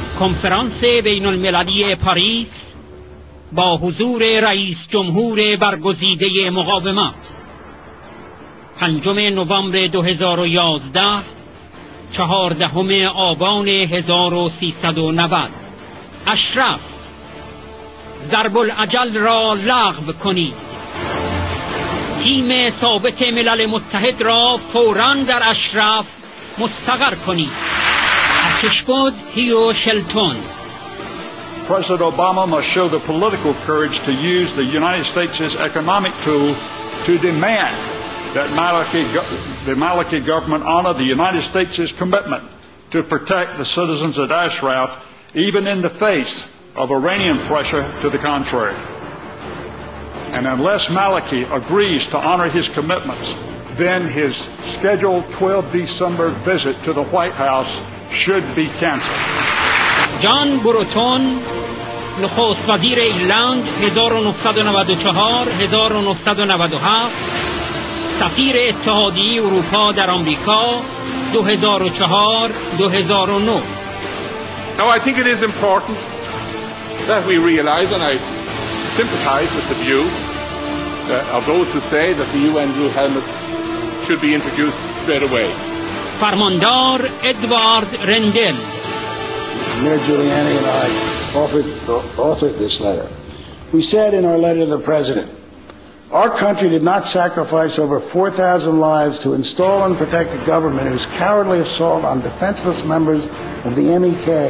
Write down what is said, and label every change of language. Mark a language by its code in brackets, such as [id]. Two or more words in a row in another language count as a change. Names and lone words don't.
[fa] کنفرانس بین المللی پاریس با حضور رئیس جمهور برگزیده مقاومت 5 نوامبر 2011 14 آبان 1390. اشرف، ضرب العجل را لغو کنید. تیم ثابت ملل متحد را فوراً در اشرف مستقر کنید. ارتشبد هیو شلتون. [en] President Obama must show the political courage to use the United States' economic tool to demand that the Maliki government honor the United States' commitment to protect the citizens of Ashraf, even in the face of Iranian pressure to the contrary. And unless Maliki agrees to honor his commitments, then his scheduled 12 December visit to the White House should be canceled. [fa] جان بروتون، نخست وزیر ایرلند 1994 1997، سفیر اتحادیه اروپا در آمریکا 2004 2009. [en] Now I think it is important that we realize, and I sympathize with the view of those who say that the UN blue helmet should be introduced straight away. [fa] فرماندار ادوارد رندل. [en] Mayor Giuliani and I authored this letter. We said in our letter to the President, our country did not sacrifice over 4,000 lives to install and protect a government whose cowardly assault on defenseless members of the MEK.